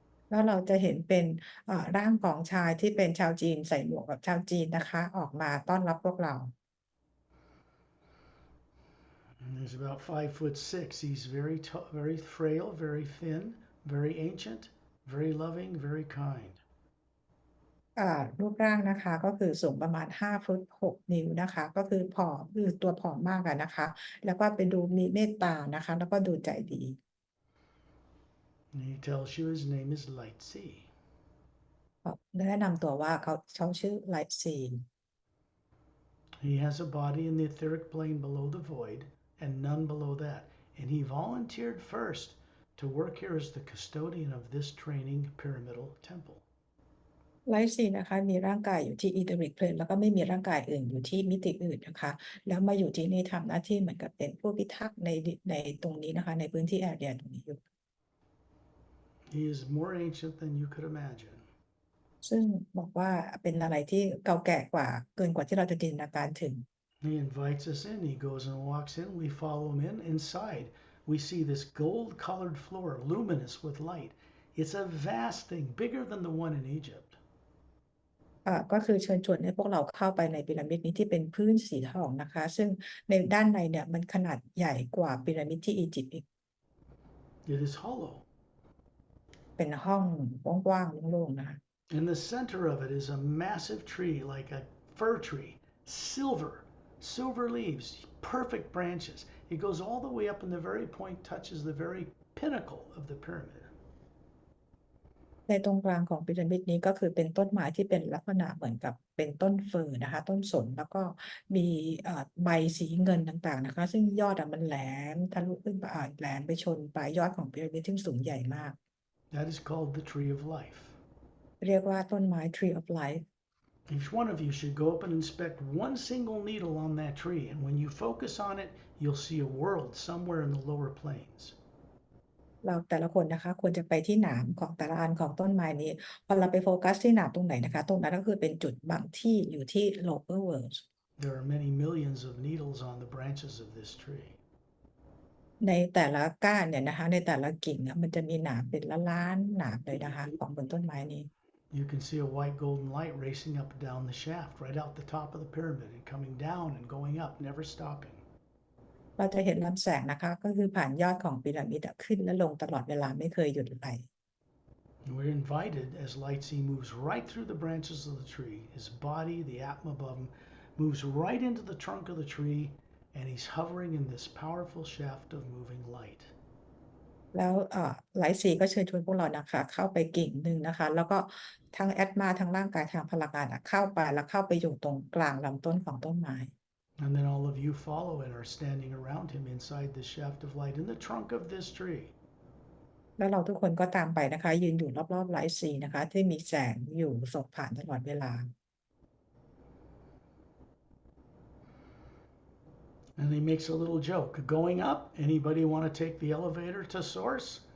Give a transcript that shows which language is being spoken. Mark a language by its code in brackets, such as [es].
[th] แล้วเราจะเห็นเป็นร่างของชายที่เป็นชาวจีนใส่หมวกแบบชาวจีนนะคะออกมาต้อนรับพวกเรา [en] And he's about 5'6". He's very tall, very frail, very thin, very ancient, very loving, very kind. [th] รูปร่างนะคะก็คือสูงประมาณ5 ฟุต 6 นิ้วนะคะก็คือผอมคือตัวผอมมากนะคะแล้วก็ไปดูมีเมตตานะคะแล้วก็ดูใจดี [en] And he tells you his name is Light C. [th] แนะนำตัวว่าเขาชื่อไลท์ซี [en] He has a body in the etheric plane below the void and none below that. And he volunteered first to work here as the custodian of this training pyramidal temple. [th] ไลท์ซีนะคะมีร่างกายอยู่ที่อีเทอริกเพลนแล้วก็ไม่มีร่างกายอื่นอยู่ที่มิติอื่นนะคะแล้วมาอยู่ที่นี่ทำหน้าที่เหมือนกับเป็นผู้พิทักษ์ในตรงนี้นะคะในพื้นที่แอเรียตรงนี้อยู่ [en] He is more ancient than you could imagine. [th] ซึ่งบอกว่าเป็นอะไรที่เก่าแก่กว่าเกินกว่าที่เราจะจินตนาการถึง [en] He invites us in. He goes and walks in. We follow him in. Inside, we see this gold-colored floor, luminous with light. It's a vast thing, bigger than the one in Egypt. [th] ก็คือเชิญชวนให้พวกเราเข้าไปในพีระมิดนี้ที่เป็นพื้นสีทองนะคะ ซึ่งในด้านในเนี่ยมันขนาดใหญ่กว่าพีระมิดที่อียิปต์อีก [en] It is hollow. [th] เป็นห้องกว้างๆโล่งๆนะคะ [en] In the center of it is a massive tree, like a fir tree, silver leaves, perfect branches. It goes all the way up, and the very point touches the very pinnacle of the pyramid. [th] ในตรงกลางของพีระมิดนี้ก็คือเป็นต้นไม้ที่เป็นลักษณะเหมือนกับเป็นต้นเฟิร์นนะคะต้นสนแล้วก็มีใบสีเงินต่างๆนะคะซึ่งยอดมันแหลมทะลุขึ้นไปแหลมไปชนปลายยอดของพีระมิดที่สูงใหญ่มาก [en] That is called the tree of life. [th] เรียกว่าต้นไม้ Tree of Life [en] Each one of you should go up and inspect one single needle on that tree, and when you focus on it, you'll see a world somewhere in the lower plains. [th] เราแต่ละคนนะคะควรจะไปที่หนามของแต่ละอันของต้นไม้นี้พอเราไปโฟกัสที่หนามตรงไหนนะคะตรงนั้นก็คือเป็นจุดบางที่อยู่ที่ [en] lower world There are many millions of needles on the branches of this tree. [th] ในแต่ละก้านเนี่ยนะคะในแต่ละกิ่งมันจะมีหนามเป็นล้านๆหนามเลยนะคะของบนต้นไม้นี้ [en] You can see a white golden light racing up and down the shaft, right out the top of the pyramid, and coming down and going up, never stopping. [th] เราจะเห็นลำแสงนะคะก็คือผ่านยอดของพีระมิดขึ้นและลงตลอดเวลาไม่เคยหยุดไหล [en] We're invited as Lightsey moves right through the branches of the tree. His body, the Atma above him, moves right into the trunk of the tree, and he's hovering in this powerful shaft of moving light. [th] แล้วหลายสีก็เชิญชวนพวกเรานะคะเข้าไปกิ่งหนึ่งนะคะแล้วก็ทั้งแอดมาทั้งร่างกายทางพลังงานเข้าไปแล้วเข้าไปอยู่ตรงกลางลำต้นของต้นไม้ [en] And then all of you follow and are standing around him inside the shaft of light in the trunk of this tree. [th] แล้วเราทุกคนก็ตามไปนะคะยืนอยู่รอบๆหลายสีนะคะที่มีแสงอยู่ส่องผ่านตลอดเวลา [en] And he makes a little joke. Going up, anybody want to take the elevator to source?